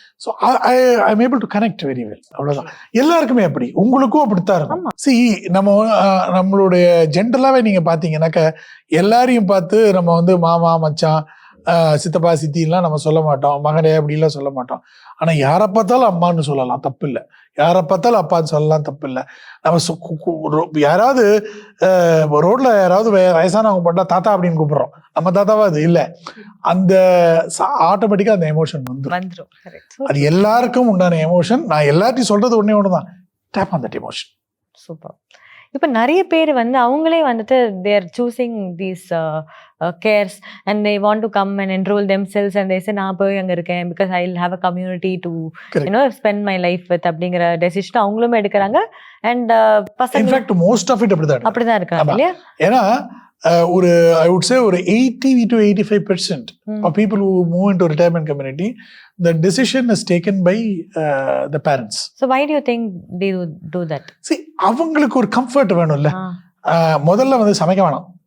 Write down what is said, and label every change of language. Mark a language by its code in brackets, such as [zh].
[en] So I'm able to connect very well. [ta] அவ்வளவுதான். எல்லாருக்குமே அப்படி, உங்களுக்கும் அப்படித்தான் இருக்கும். See, நம்மளுடைய ஜென்ரலாவே நீங்க பாத்தீங்கன்னாக்க, எல்லாரையும் பார்த்து நம்ம வந்து மாமா மச்சான் சித்தப்பா சித்திலாம் நம்ம சொல்ல மாட்டோம், மகனே அப்படிலாம் சொல்ல மாட்டோம். ஆனா யாரை பார்த்தாலும் அம்மான்னு சொல்லலாம், தப்பு இல்லை. யாரை பார்த்தாலும் அப்பான்னு சொல்லலாம், தப்பு இல்லை. நம்ம யாராவது ரோட்ல யாராவது வயசானவங்க போட்டா தாத்தா அப்படின்னு கூப்பிடுறோம், நம்ம தாத்தாவா? அது இல்லை. அந்த ஆட்டோமேட்டிக்கா அந்த எமோஷன் வந்துடும். அது எல்லாருக்கும் உண்டான எமோஷன். நான் எல்லாத்தையும் சொல்றது ஒண்ணுதான், [en] Tap on that emotion. [ta] Super. இப்போ நிறைய பேர் வந்து அவங்களே வந்துட்டு [en] they are choosing these cares and they want to come and enroll themselves and they say [ta] நான் போய் அங்கே இருக்கேன் [en] because I'll have a community to spend my life with [ta] அப்படிங்கிற டெசிஷன் அவங்களும் எடுக்கிறாங்க. அண்ட் பசங்க [en] in fact most of it அப்படிதான் [ta] இருக்காங்க இல்லையா? ஏன்னா [en] I would say ஒரு 80 to 85% of people who move into retirement community, the decision is taken by the parents. So why do you think they do that? [ta] See, அவங்களுக்கு ஒரு comfort வேணும்ல. முதல்ல வந்து சமைக்க வேணாம்.